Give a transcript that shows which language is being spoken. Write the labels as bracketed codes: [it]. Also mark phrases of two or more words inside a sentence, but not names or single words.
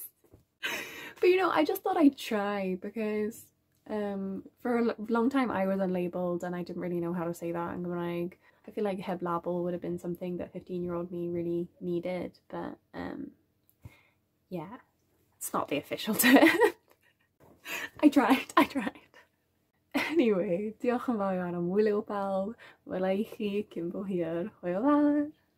[en] But you know, I just thought I'd try, because for a long time I was unlabelled and I didn't really know how to say that in Gymraeg. I feel like heblabel would have been something that 15-year-old me really needed, but yeah, it's not the official term. I tried. Anyway, [cy] diolch yn fawr am wylio pawb, wela i chi cyn bo hir, hwyl fawr.